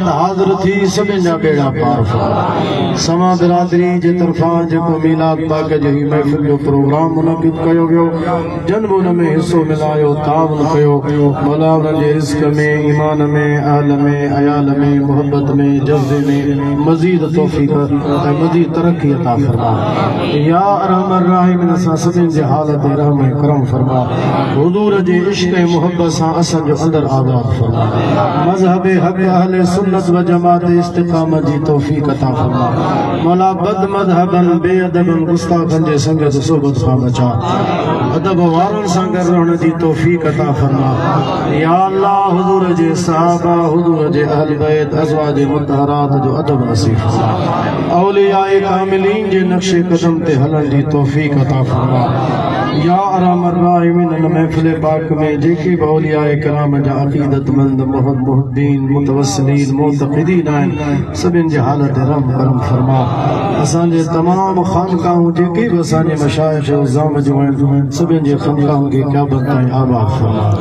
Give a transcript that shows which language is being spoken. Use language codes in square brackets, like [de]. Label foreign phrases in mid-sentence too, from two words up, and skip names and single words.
[sd] हाज़िर थी सभिनी जा बेड़ा पार फरमा समा बिरादरी जे तरफ़ां जेको मीलाद पाक जी महफ़िल जो प्रोग्राम मुनक़िद कयो वियो जन बि उन में हिसो मिलायो ताउन कयो मौला उन्हनि जे रिज़्क़ में ईमान में अहल में अयाल में मोहब्बत में जज़्बे में मज़ीद तौफ़ीक़ ऐं मज़ीद तरक्की अता फरमा [ar] يا أرحم الراحمين [sd] असां सभिनी जे हालत रहम ऐं करम फरमा हुज़ूर जे इश्क़ ऐं मोहब्बत सां असांजो अंदरि आज़ाद फरमा मज़हब हक़ अहले सुन्नत व जमात इस्तिक़ामत जी तौफ़ीक़ अता फरमा मौला बद मज़हबन बेअदबन गुस्ताखन जे संगत सोबत खां बचा अदब वारनि सां गॾु रहण जी तौफ़ीक़ अता फरमा या अल्लाह हुज़ूर जे सहाबा हुज़ूर जे अहल बैत अज़वाज मुतहरात जो अदब नसीब फरमा औलियाए कामिलीन जे नक्शे कदम ते हलण जी तौफ़ीक़ अता फरमा [ar] يا أرحم الراحمين [sd] इन महफ़िल पाक में जेके बि औलियाए किराम जा अक़ीदतमंद मुहद्दीन मुतवस्सिलीन मुतक़िदीन आहिनि सभिनी जी हालत रहम करम फरमा असांजे तमाम ख़ानक़ाहूं जेके बि असांजे मशाइख़ उज़्ज़ाम जूं आहिनि सभिनी जे ख़ानक़ाहुनि खे क़यामत ताईं आबाद फरमा